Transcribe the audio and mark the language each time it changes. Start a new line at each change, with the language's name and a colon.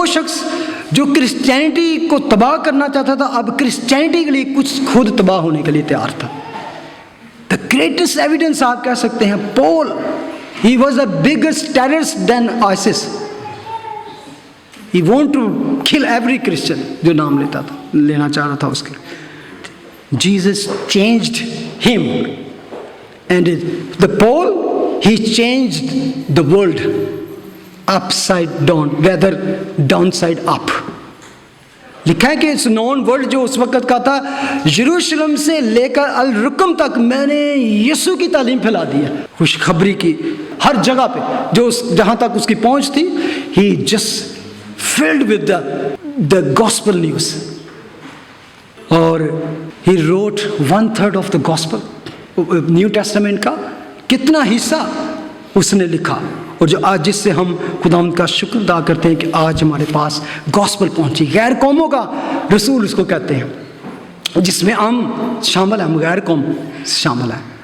Urdu: وہ شخص جو کرسچینٹی کو تباہ کرنا چاہتا تھا، اب کرسچینٹی کے لیے کچھ خود تباہ ہونے کے لیے تیار تھا.
English: the greatest evidence
Urdu: آپ کہہ سکتے ہیں
English: Paul, he was a biggest terrorist than ISIS. He wanted to kill every Christian
Urdu: جو نام لینا چاہ رہا تھا اس کے.
English: Jesus changed him, and the Paul, he changed the world upside down, rather downside up.
Urdu: لکھا ہے کہ
English: اس known world
Urdu: جو اس وقت کا تھا، یروشلم سے لے کر الرقم تک میں نے یسوع کی تعلیم پھیلا دی ہے، خوشخبری کی ہر جگہ پہ جو جہاں تک اس کی پہنچ تھی.
English: He just filled with the gospel news.
Urdu: اور
English: he wrote 1/3 of the gospel,
Urdu: new testament کا کتنا حصہ اس نے لکھا، اور جو آج جس سے ہم خداوند کا شکر ادا کرتے ہیں کہ آج ہمارے پاس گاسپل پہنچی. غیر قوموں کا رسول اس کو کہتے ہیں، جس میں ہم شامل ہیں، ہم غیر قوم شامل ہیں.